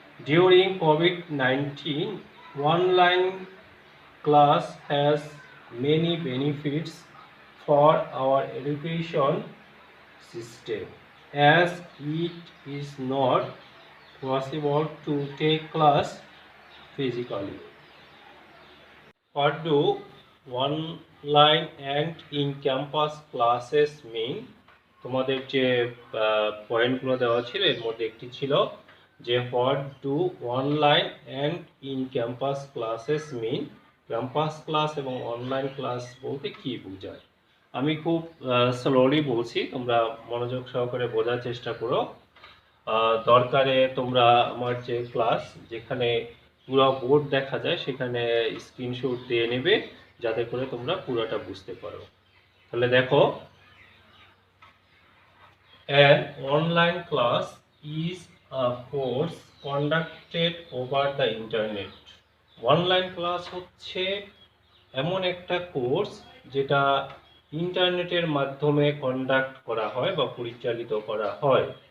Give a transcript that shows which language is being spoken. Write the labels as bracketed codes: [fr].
[en] During COVID-19, online class has many benefits for our education system, as it is not possible to take class physically. What do online and in-campus classes mean? [bn] তোমাদের যে পয়েন্টগুলো দেওয়া ছিল এর মধ্যে একটি ছিল যে [en] what do online and in-campus classes mean? [bn] Campus class এবং অনলাইন ক্লাস বলতে কি বোঝায়? আমি খুব স্লোলি বলছি, তোমরা মনোযোগ সহকারে বোঝার চেষ্টা করো। দরকারে তোমরা আমার যে ক্লাস, যেখানে পুরো বোর্ড দেখা যায়, সেখানে স্ক্রিনশট দিয়ে নেবে যাতে করে তোমরা পুরোটা বুঝতে পারো। তাহলে দেখো, [en] an online class is course conducted over the internet. [bn] Online class হচ্ছে এমন একটা কোর্স যেটা ইন্টারনেটের মাধ্যমে কন্ডাক্ট করা হয় বা পরিচালিত করা হয়।